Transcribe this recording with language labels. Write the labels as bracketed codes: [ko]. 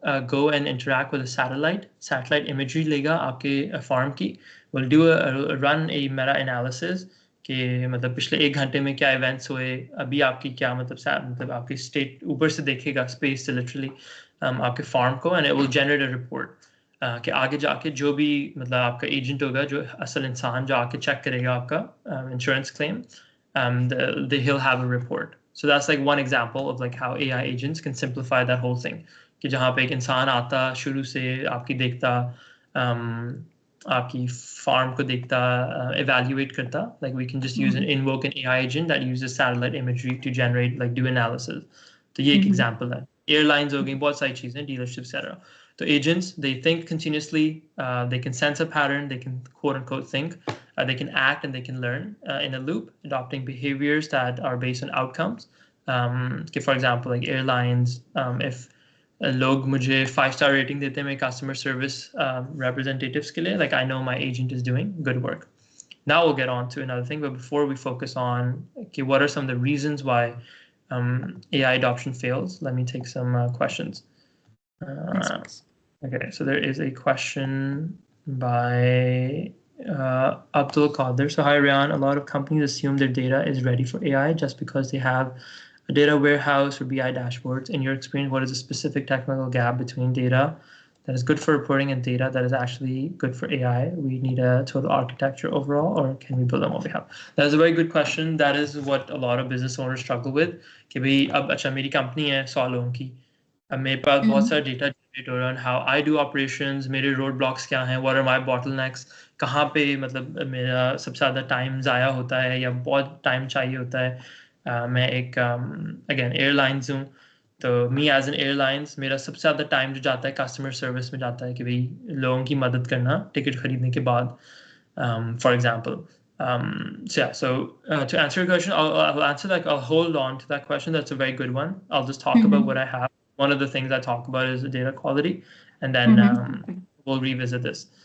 [en] go and interact with satellite imagery [hi] लेगा आपके farm की, [en] will do run a meta analysis [hi] कि मतलब पिछले 1 घंटे में क्या इवेंट्स हुए, अभी आपकी क्या मतलब आपकी स्टेट ऊपर से देखेगा स्पेस से लिटरली आपके फार्म को, [en] and it will generate a report [hi] कि आगे जाके जो भी मतलब आपका एजेंट होगा, जो असल इंसान जो आके चेक करेगा आपका insurance claim, [en] he'll have a report. So that's like one example of like how AI agents can simplify that whole thing. [hi] कि जहाँ पे एक इंसान आता शुरू से आपकी देखता, आपकी farm को देखता, [en] evaluate करता, like we can just use an invoke an AI agent that uses satellite imagery to generate like do analysis. [hi] तो ये एक example है. Airlines हो गई, बहुत सारी चीजें, dealerships etc. [en] So agents, they think continuously, they can sense a pattern, they can quote unquote think, they can act and they can learn in a loop, adopting behaviors that are based on outcomes. For example, like airlines, if [hi] लोग मुझे 5-star rating देते हैं मेरे customer service representatives के लिए, [en] like I know my agent is doing good work. Now we'll get on to another thing, but before we focus on okay, what are some of the reasons why AI adoption fails, let me take some questions. Okay, so there is a question by Abdul Qadir. So hi Ryan, a lot of companies assume their data is ready for AI just because they have a data warehouse or BI dashboards. In your experience, what is the specific technical gap between data that is good for reporting and data that is actually good for AI? We need a total architecture overall, or can we build on what we have? That is a very good question. That is what a lot of business owners struggle with. [hi] कि भाई अब अच्छा मेरी company है 100 लोगों की, अब मेरे पास बहुत सारा डेटा जनरेट हो रहा है, [en] how I do operations, [hi] मेरे रोड ब्लॉक्स क्या हैं, [en] what are my bottlenecks, [hi] कहाँ पे मतलब मेरा सबसे ज़्यादा टाइम ज़ाया होता है या बहुत टाइम चाहिए होता है. मैं एक अगेन एयरलाइंस हूँ, तो [en] me as an airlines [hi] मेरा सबसे ज़्यादा टाइम जो जाता है कस्टमर सर्विस में जाता है कि भाई लोगों की मदद करना टिकट खरीदने के बाद, [en] For example. So yeah, so to answer your question, I'll answer that. I'll hold on to that question. That's a very good one. I'll just talk about what I have. One of the things I talk about is the data quality, and then we'll revisit this.